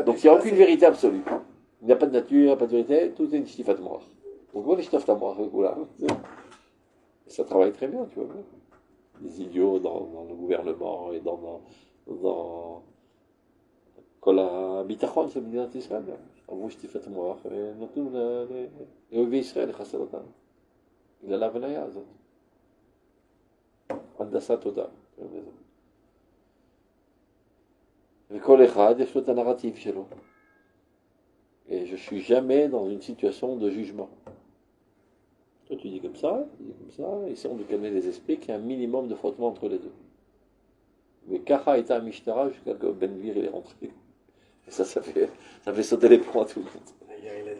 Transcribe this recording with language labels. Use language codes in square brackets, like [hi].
[fr] Donc il n'y a aucune vérité absolue. Il n'y a pas de nature, il n'y a pas de vérité, tout est une stifat mort. Donc voilà, je t'offre ta mort, voilà. Ça travaille très bien, tu vois. Les idiots dans le gouvernement et dans [he] כל הביטחון של מדינת ישראל. אמרו שטיפת המוח, ונתנו לאויבי ישראל לחסל אותנו. בגלל ההבניה הזאת. הנדסת תודעה. וכל אחד יש לו את הנרטיב שלו. [fr] Et je ne suis jamais dans une situation de jugement. Toi, tu dis comme ça, essayons de calmer les esprits, qu'il y a un minimum de frottement entre les deux. Mais Kaha était un Mishtara jusqu'à que Ben-Gvir est rentré. Et ça fait sauter les points à tout le monde.